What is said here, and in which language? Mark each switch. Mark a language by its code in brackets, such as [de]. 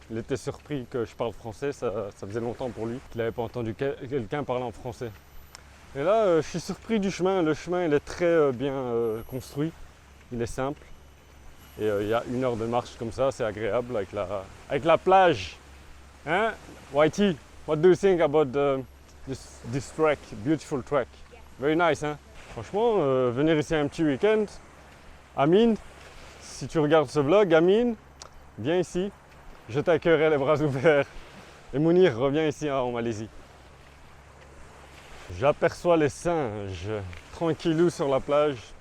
[fr] Il était surpris que je parle français, ça faisait longtemps pour lui qu'il n'avait pas entendu quelqu'un parler en français. Et là, je suis surpris du chemin. Le chemin, il est très bien construit. Il est simple. Et il y a 1 heure de marche comme ça, c'est agréable avec la plage. Hein? [en] Whitey, what do you think about this track? Beautiful track. Very nice, hein? [fr] Franchement, venir ici un petit week-end. Amine, si tu regardes ce vlog, Amine, viens ici. Je t'accueillerai les bras ouverts. Et Mounir, reviens ici en Malaisie. J'aperçois les singes, tranquillou sur la plage.